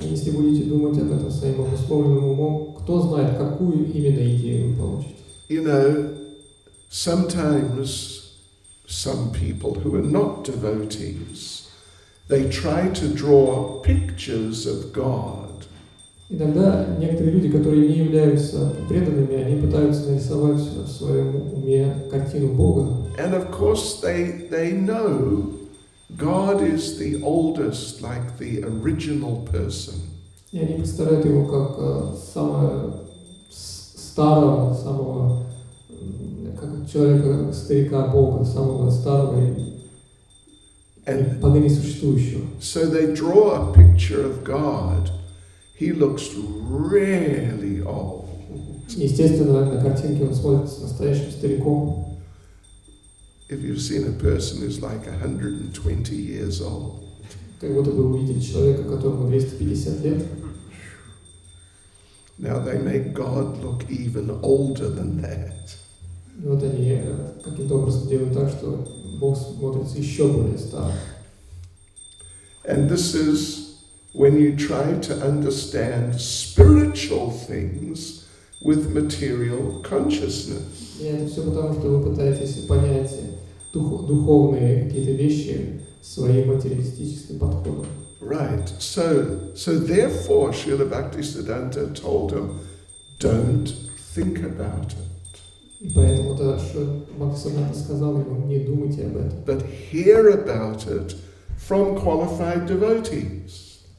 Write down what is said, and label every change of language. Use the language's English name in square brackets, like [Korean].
[Russian] Если будете думать об этом своим обусловленным умом, кто знает, какую именно идею вы получите. [English] You know, sometimes some people who are not devotees, they try to draw pictures of God. [Russian] Иногда некоторые люди, которые не являются преданными, они пытаются нарисовать в своем уме картину Бога. [English] And of course they know God is the oldest, like the original person. [Russian] И они представляют его как самого старого, самого как человека, старика Бога, самого старого и поныне существующего. [English] So they draw a picture of God. He looks really old. [Russian] Естественно, на картинке он смотрится настоящим стариком. [English] If you've seen a person who's like 120 years old. [Russian] Как будто бы увидели человека, которому 250 лет. [English] Now they make God look even older than that. [Russian] И вот они каким-то образом делают так, что Бог смотрится еще более старым. [English] And this is when you try to understand spiritual things with material consciousness. [Russian] И это все потому, что вы пытаетесь понять духовные какие-то вещи своим материалистическим подходом. [English] Right. So therefore, Srila Bhaktisiddhanta told him, don't think about it. [Russian] И поэтому Бхактисиддханта сказал ему, не думайте об этом. [English] But hear about it from qualified devotees.